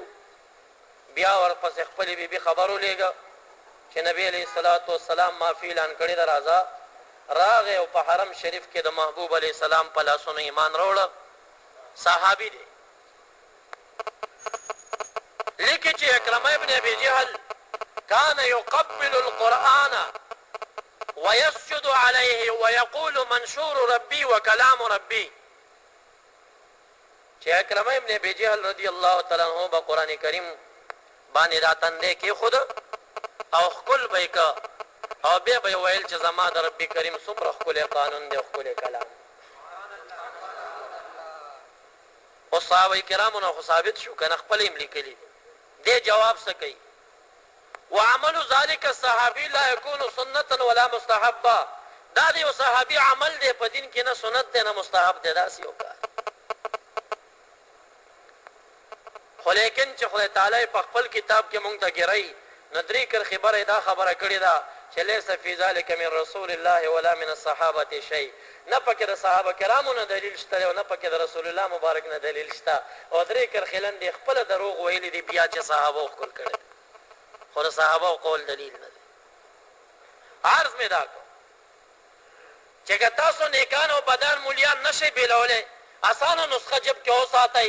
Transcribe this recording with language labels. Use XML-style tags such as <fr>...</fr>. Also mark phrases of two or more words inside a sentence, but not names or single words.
<ps>بیا ورپسې خپلې بیبي خبر ولېږه چې نبی</ps> <ar>علیه الصلاة والسلام</ar> <ps>معافي اعلان کړې ده، راځه. راغی او په حرم شریف کې د محبوب</ps> <ar>علیه السلام</ar> <ps>په لاسونو ایمان راوړه. صحابي دی. لیکي چې</ps> <ar>اکرمه ابن ابي جهل كان يقبل القرآن ويسجد عليه ويقول منشور ربي وكلام ربي.</ar> <ps>چې اکرمه ابن ابي جهل</ps> <ar>رضی الله تعالی عنہ</ar> <ps>په قرآن کریم باندې دا تندې کې خود او خپل به کا او بیا به ویل چې زما د رب کریم څومره خپل قانون دی او خپل کلام. او صحابه کرامو نه ثابت شو کنه خپل یې لیکلي دي. جواب څه کوي؟</ps> <ar>وعمل ذلك الصحابي لا يكون سنة ولا مستحبا.</ar> <ps>دا دی او صحابي عمل دی په دین کې نه سنت دی نه مستحب دی، داسې یو کار. خو لیکن چې خدای تعالی په خپل کتاب کې مونږ ته ګرای نو درې کرښې بره دا خبره کړې ده چې</ps> <ar>لیس فی ذلک من رسول الله ولا من الصحابه شیء.</ar> <ps>نه پکې د صحابه کرامو نه دلیل شته او نه پکې د رسول الله مبارک نه دلیل شته. او درې کرښې لاندې خپل دروغ ویلي دي بیا چې صحابه خپل کړي، خو د صحابه قول دلیل نه دی. عرض مې دا کو چې که تاسو نیکان او بدان مولیان نشئ بیلولی، اسانه نسخه جب کې وساتئ.</ps>